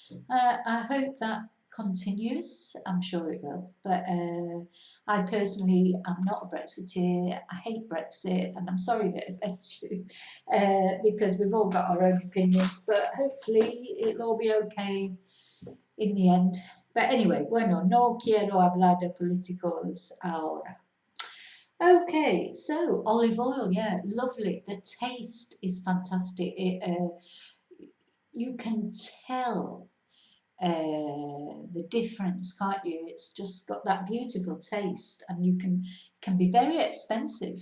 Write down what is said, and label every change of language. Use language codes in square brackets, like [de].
[en] I hope that continues. I'm sure it will. But I personally am not a Brexiteer. I hate Brexit, and I'm sorry if it offends you, because we've all got our own opinions. But hopefully it'll all be okay in the end. But anyway, [es] bueno, no quiero hablar de políticos ahora. [en] Okay, so olive oil, yeah, lovely. The taste is fantastic. You can tell the difference, can't you? It's just got that beautiful taste, and you can be very expensive.